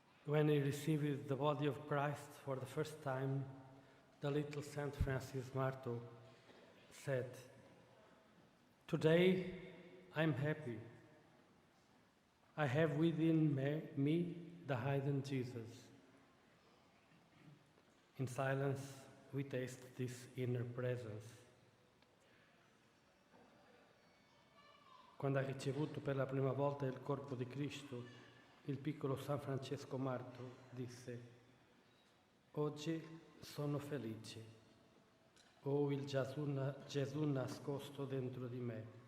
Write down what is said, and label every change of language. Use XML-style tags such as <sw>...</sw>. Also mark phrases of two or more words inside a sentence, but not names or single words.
<en>when he received the body of Christ for the first time, the little Saint Francis Marto said, "Today I'm happy. I have within me the hidden Jesus." In silence, we taste this inner presence.</en> <it>Quando ha ricevuto per la prima volta il corpo di Cristo, il piccolo San Francesco Marto disse: "Oggi sono felice. Ho il Gesù nascosto dentro di me."</it>